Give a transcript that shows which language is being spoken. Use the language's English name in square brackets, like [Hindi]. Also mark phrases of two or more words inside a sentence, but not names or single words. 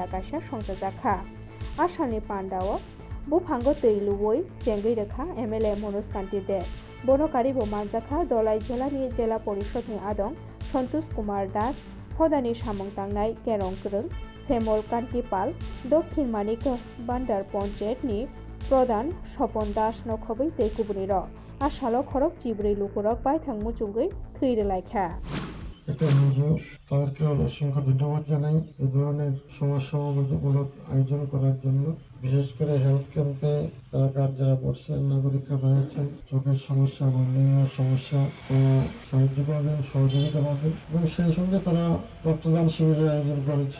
[Kok Borok] काशा संजाजाखा आसामनि पान्डाओ बुफांगो तैलुवै जेंगै रेखा MLA मनोज कान्ति दे बनकारिबो मानजाखा दलाई जिल्लानि जिल्ला परिषदनि आदं सन्तोष कुमार दास फदानि सामं तांनाय केरं गोरों सेमल कान्ति पाल दक्षिण मानिक बान्दार पन्चायतनि प्रधान सपन दास नखबै दैकुबुनि र आसालो खरक चिब्रै लुकुरक बायथां मुचुंगै थैरेलायखा [Bangla] একটা এনজিও তাদেরকে অসংখ্য ধন্যবাদ জানাই এই ধরনের সমাজসেবামূলক আয়োজন করার জন্য। বিশেষ করে [English] health camp [Bangla] এলাকার যারা বর্ষিয়ান নাগরিকরা রয়েছেন, চোখের সমস্যা বা অন্যান্য সমস্যা সাহায্য করবেন, সহযোগিতা পাবেন এবং সেই সঙ্গে তারা রক্তদান শিবিরের আয়োজন করেছে।